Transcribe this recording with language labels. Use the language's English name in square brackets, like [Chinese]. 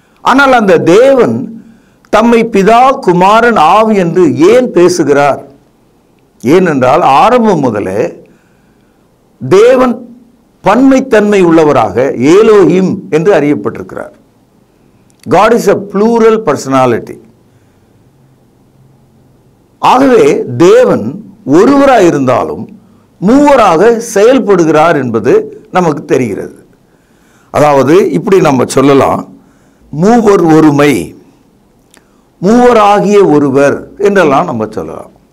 [Tamil] ஆனால் அந்த தேவன் தம்மை பிதா, குமாரன், ஆவி என்று ஏன் பேசுகிறார்? ஏனென்றால் ஆரம்பம் முதலே தேவன் பன்மைத்தன்மை உள்ளவராக ஏலோஹிம் என்று அறியப்பட்டிருக்கிறார். [English] God is a plural personality. [Tamil] ஆகவே தேவன் ஒருவராக இருந்தாலும் மூவராக செயல்படுகிறார் என்பது நமக்கு தெரிகிறது. அதாவது இப்படி நம்ம சொல்லலாம், மூவர் ஒருமை, மூவராகிய ஒருவர் என்றெல்லாம் நம்ம சொல்லலாம்.